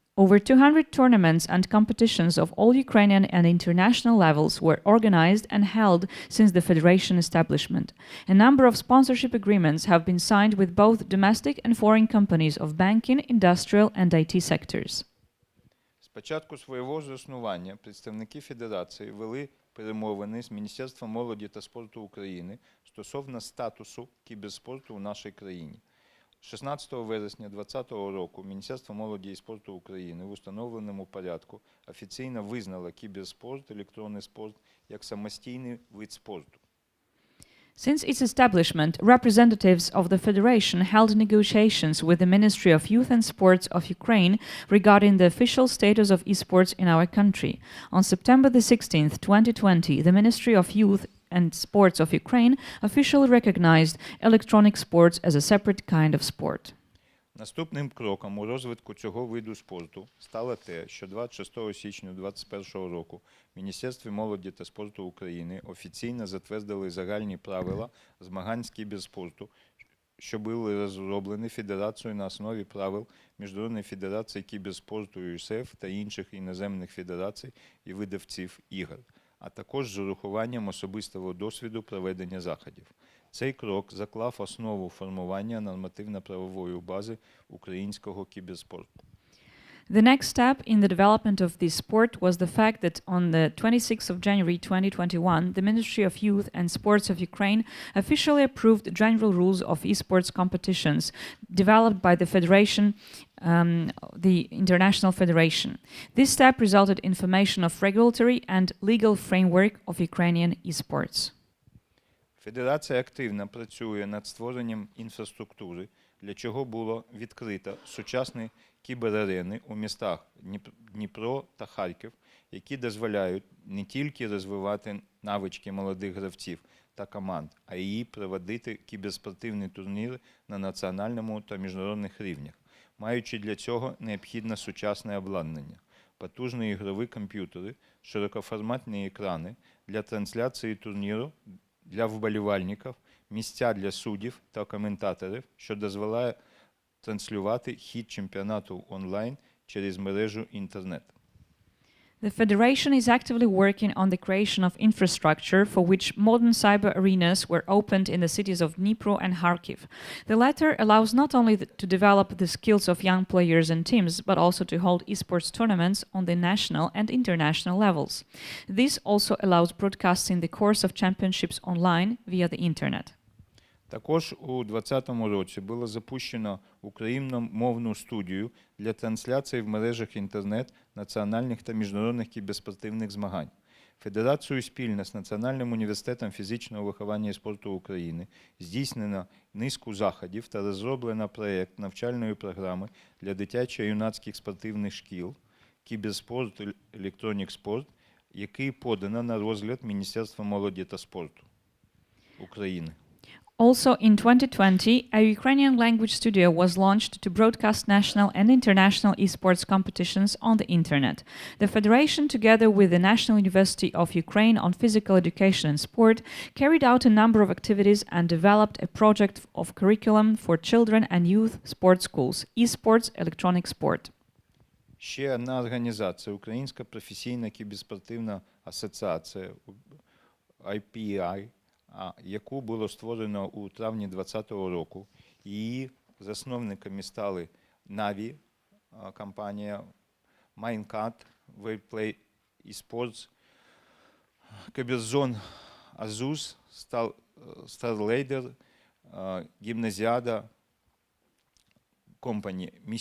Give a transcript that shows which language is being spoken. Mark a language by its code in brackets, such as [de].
[en] Over 200 tournaments and competitions of all Ukrainian and international levels were organized and held since the federation establishment. A number of sponsorship agreements have been signed with both domestic and foreign companies of banking, industrial and IT sectors. [uk] З початку свого заснування представники Федерації вели перемовини з Міністерством молоді та спорту України стосовно статусу кіберспорту у нашій країні. 16 вересня 2020 року Міністерство молоді і спорту України в установленому порядку офіційно визнало кіберспорт, електронний спорт як самостійний вид спорту. [en] Since its establishment, representatives of the Federation held negotiations with the Ministry of Youth and Sports of Ukraine regarding the official status of esports in our country. On September the 16th, 2020, the Ministry of Youth and Sports of Ukraine officially recognized electronic sports as a separate kind of sport. [uk] Наступним кроком у розвитку цього виду спорту стало те, що 26 січня 2021 року Міністерство молоді та спорту України офіційно затвердили загальні правила змагань з кіберспорту, що були розроблені Федерацією на основі правил Міжнародної федерації кіберспорту ЮСЕФ та інших іноземних федерацій і видавців ігор, а також з урахуванням особистого досвіду проведення заходів. Цей крок заклав основу формування нормативно-правової бази українського кіберспорту. [en] The next step in the development of this sport was the fact that on the 26th of January 2021, the Ministry of Youth and Sports of Ukraine officially approved general rules of esports competitions developed by the Federation, the International Federation. This step resulted in formation of regulatory and legal framework of Ukrainian esports. [uk] Федерація активно працює над створенням інфраструктури, для чого було відкрито сучасні кіберарени у містах Дніпро та Харків, які дозволяють не тільки розвивати навички молодих гравців та команд, а й проводити кіберспортивні турніри на національному та міжнародних рівнях, маючи для цього необхідне сучасне обладнання, потужні ігрові комп'ютери, широкоформатні екрани для трансляції турніру для вболівальників, місця для суддів та коментаторів, що дозволяє транслювати хід чемпіонату онлайн через мережу інтернет. [en] The Federation is actively working on the creation of infrastructure for which modern cyber arenas were opened in the cities of Dnipro and Kharkiv. The latter allows not only to develop the skills of young players and teams, but also to hold esports tournaments on the national and international levels. This also allows broadcasting the course of championships online via the internet. [uk] Також у 2020 році було запущено україномовну студію для трансляції в мережах інтернет національних та міжнародних кіберспортивних змагань. Федерацією спільно з Національним університетом фізичного виховання і спорту України здійснено низку заходів та розроблено проєкт навчальної програми для дитячо-юнацьких спортивних шкіл «Кіберспорт, електронік спорт», який подано на розгляд Міністерства молоді та спорту України. [en] Also, in 2020, a Ukrainian language studio was launched to broadcast national and international esports competitions on the internet. The Federation, together with the National University of Ukraine on Physical Education and Sport, carried out a number of activities and developed a project of curriculum for children and youth sports schools, E-Sportu, Electronic Sport. [uk] Ще одна організація, Українська професійна кіберспортивна асоціація, IPI, яку було створено у травні 2020 року. Її засновниками стали Na'Vi, компанія, Mindcat, Wayplay eSports, Кіберзон Азус, Starladder, Гімназіада Company.